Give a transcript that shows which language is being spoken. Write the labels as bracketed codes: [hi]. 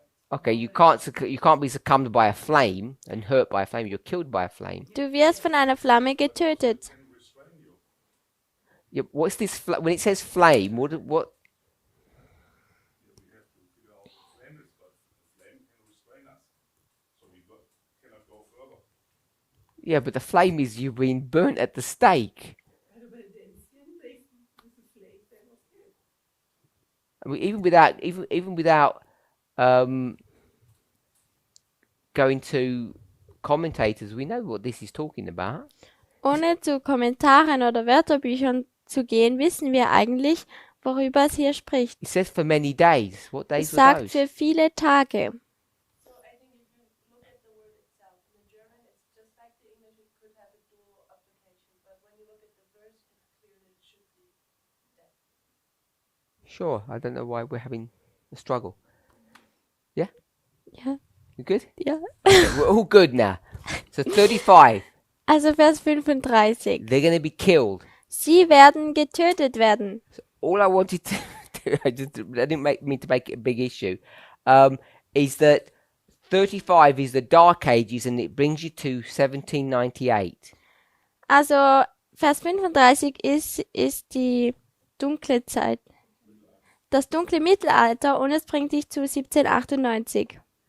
[en] Okay, you can't be succumbed by a flame and hurt by a flame. You're killed by a flame. [de] Du wirst von einer Flamme getötet. [en] Can restrain you. Yeah, what's this? When it says flame, what? Yeah, we have to figure out what flame is, but the flame can restrain us. So we cannot go further. Yeah, but the flame is you being burnt at the stake. I mean, even without going to commentators, we know what this is talking about. [de] Ohne zu Kommentaren oder Wörterbüchern zu gehen, wissen wir eigentlich, worüber es hier spricht. [en] It says for many days. What [de] Es [en] days were [de] sagt [en] those? [de] für viele Tage. [en] So I think if you look at the word itself, in the German, it's just like the English, it could have a dual application. But when you look at the verse, it's clear that it should be death. Sure. I don't know why we're having a struggle. Yeah. [de] Ja, [en] You good? [de] ja. [en] Okay, we're all good now. So 35. [de] Also Vers 35. [en] They're going to be killed. [de] Sie werden getötet werden. [en] All I wanted to do, I didn't mean to make it a big issue, is that 35 is the Dark Ages and it brings you to 1798. [de] Also Vers 35 ist die dunkle Zeit. Das dunkle Mittelalter und es bringt dich zu 1798.